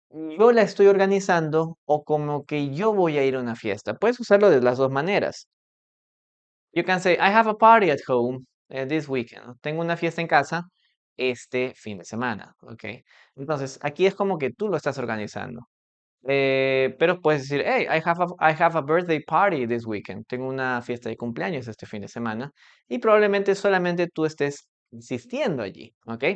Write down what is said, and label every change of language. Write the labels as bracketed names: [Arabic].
[Spanish] yo la estoy organizando o como que yo voy a ir a una fiesta. Puedes usarlo de las dos maneras. [English] You can say, I have a party at home this weekend. [Spanish] ¿No? Tengo una fiesta en casa este fin de semana, ¿ok? Entonces, aquí es como que tú lo estás organizando. Pero puedes decir, [English] hey, I have a birthday party this weekend. [Spanish] Tengo una fiesta de cumpleaños este fin de semana. Y probablemente solamente tú estés insistiendo allí, ¿ok?